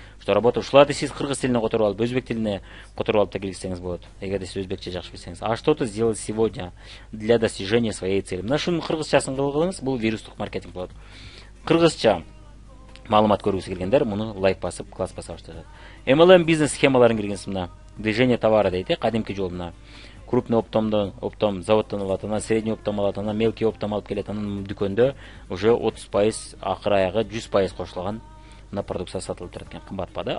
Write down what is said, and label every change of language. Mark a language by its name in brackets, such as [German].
[Russian] Что работа [Kyrgyz] ушуларды сиз кыргыз тилине которуп алып, өзбек тилине которуп алып да киргизсеңиз болот. Эгерде сиз өзбекче жакшы билсеңиз. [Russian] А что ты сделал сегодня для достижения своей цели? [Kyrgyz] Мына шунун кыргызчасын кылгыңыз, бул вирустук маркетинг болот. Кыргызча маалымат көргүсү келгендер муну лайк басып, класс баса башташат. MLM бизнес схемаларын киргизиңиз мына. [Russian] Движение товара [Kyrgyz] дейт, кадимки жол мына. [Russian] Крупный оптом [Kyrgyz] заводтон алат, анан [Russian] средний оптом [Kyrgyz] алат, анан [Russian] мелкий оптом [Kyrgyz] алып келет, анан дүкөндө уже 30% акыр аягы 100% кошулган мына продукция сатылып турат экен, кымбатпа да.